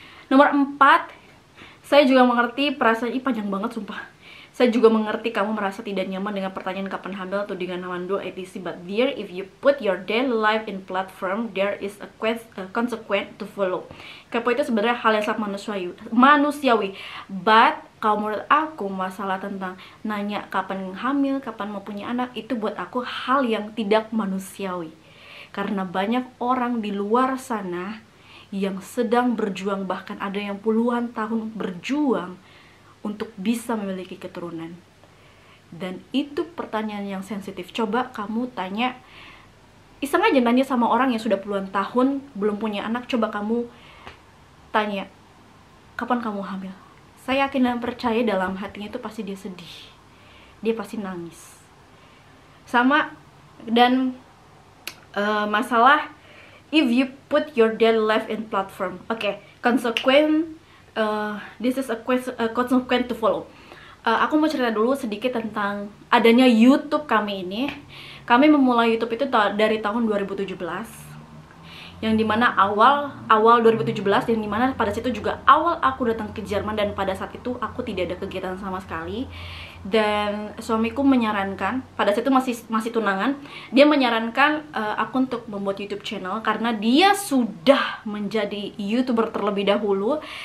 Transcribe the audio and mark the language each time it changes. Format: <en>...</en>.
<id>Nomor 4, saya juga mengerti perasaan, panjang banget sumpah. Saya juga mengerti kamu merasa tidak nyaman dengan pertanyaan kapan hamil atau dengan mandul etc.</id> <en>But dear, if you put your daily life in platform, there is a consequence to follow.</en> <id>Kepo itu sebenarnya hal yang sangat manusiawi. But kalau menurut aku masalah tentang nanya kapan hamil, kapan mau punya anak, itu buat aku hal yang tidak manusiawi. Karena banyak orang di luar sana yang sedang berjuang, bahkan ada yang puluhan tahun berjuang untuk bisa memiliki keturunan. Dan itu pertanyaan yang sensitif. Coba kamu tanya, iseng aja nanya sama orang yang sudah puluhan tahun belum punya anak. Coba kamu tanya, kapan kamu hamil? Saya yakin dan percaya dalam hatinya itu pasti dia sedih, dia pasti nangis. Sama dan masalah</id> <en>if you put your daily life in platform. Consequence, this is a consequence to follow.</en> <id>Aku mau cerita dulu sedikit tentang adanya YouTube kami ini. Kami memulai YouTube itu dari tahun 2017, yang dimana awal 2017, yang dimana pada situ juga awal aku datang ke Jerman, dan pada saat itu aku tidak ada kegiatan sama sekali. Dan suamiku menyarankan, pada saat itu masih tunangan, dia menyarankan aku untuk membuat YouTube channel karena dia sudah menjadi YouTuber terlebih dahulu.</id>